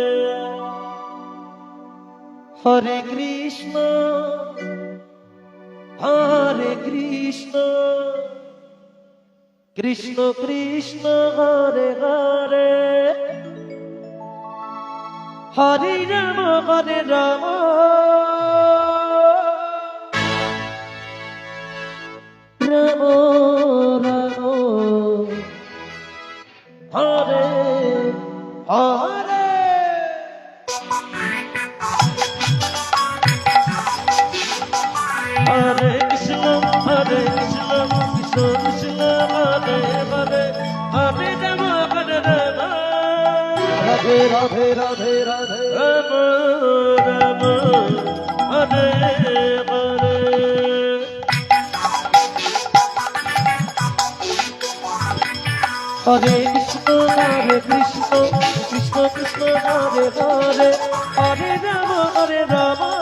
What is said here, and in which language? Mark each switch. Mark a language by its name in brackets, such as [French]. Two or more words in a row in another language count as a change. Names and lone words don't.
[Sanskrit] হরে কৃষ্ণ কৃষ্ণ কৃষ্ণ হরে হরে হরে রাম রাম রাম হরে হরে হরে কৃষ্ণ কৃষ্ণ কৃষ্ণ হরে হরে হরে রাম রাধে রাধে রাধে রাধে রাম রাম হরে হরে হরে কৃষ্ণ কৃষ্ণ কৃষ্ণ হরে হরে হরে রাম রাম